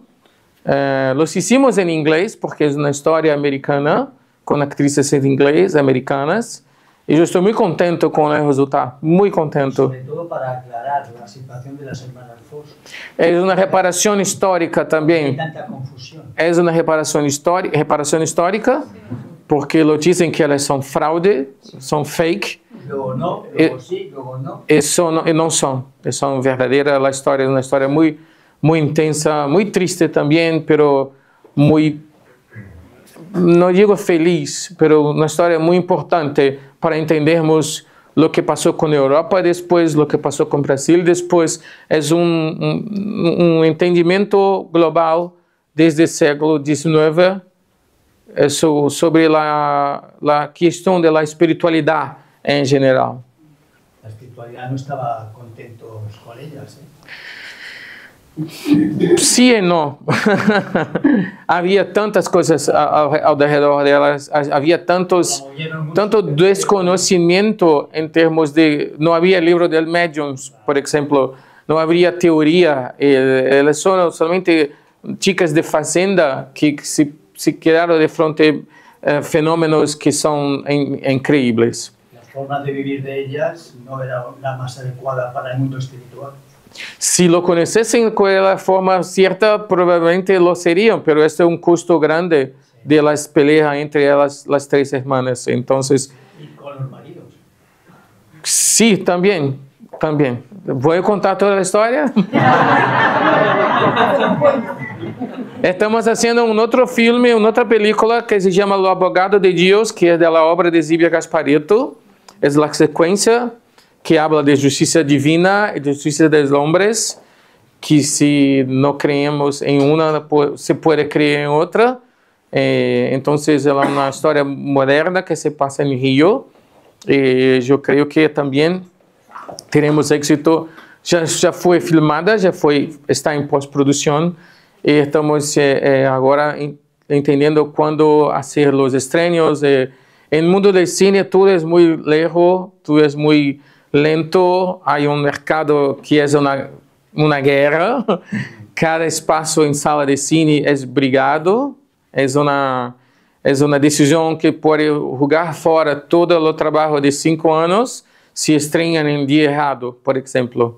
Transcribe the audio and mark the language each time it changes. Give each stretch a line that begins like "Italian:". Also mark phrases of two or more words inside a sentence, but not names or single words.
Spanish: Los hicimos en inglés porque es una historia americana, con actrices en inglés, americanas. Y yo estoy muy contento con el resultado, muy contento. Sobre todo para aclarar la situación de las hermanas Fox. Es una reparación histórica también. Hay tanta confusión. Es una reparación histórica. Porque lo dicen que
Portuguese: elas são fraude, são fake.
Spanish: Luego no, luego sí, luego no.
Portuguese: E não são. São verdadeiras. A história é uma história muito intensa, muito triste também, pero muito, não digo feliz, pero uma história muito importante para entendermos o que passou com a Europa depois, o que passou com o Brasil depois. É entendimento global desde o século XIX. Sobre la questão da espiritualidade em geral.
Spanish: La espiritualidad no estaba contentos con ellas,
Portuguese: Sí e não. Havia tantas coisas ao redor delas, havia tanto desconhecimento em termos de... Não havia livro de médiums, por exemplo, não havia teoria, elas são somente chicas de fazenda que se quedaram de frente fenómenos que são incríveis.
Spanish: La forma de vivir de ellas no era la más adecuada para el mundo espiritual.
Portuguese: Si lo conocessem com a forma certa, provavelmente lo seriam, pero este é custo grande
Spanish: de las peleas
Portuguese: entre elas,
Spanish: las tres hermanas. Entonces, y con los maridos. Sí, también. ¿Voy a contar toda la historia? Estamos haciendo un otro filme, una otra película que se llama Lo Abogado de Dios, que es de la obra de Zíbia Gasparetto. Es la secuencia que habla de justicia divina y de justicia de los hombres, que si no creemos en una, se puede creer en otra. Entonces es una historia moderna que se pasa en Río. Yo creo que también teremos éxito.
Portuguese: Já foi filmada, está em pós-produção e estamos agora entendendo quando fazer os estrenos. No mundo do cine tudo é muito lejos, tudo é muito lento. Há mercado que é uma guerra cada espaço em sala de cine é brigado, é uma decisão que pode jogar fora todo o trabalho de 5 anos se estreia em dia errado, por exemplo.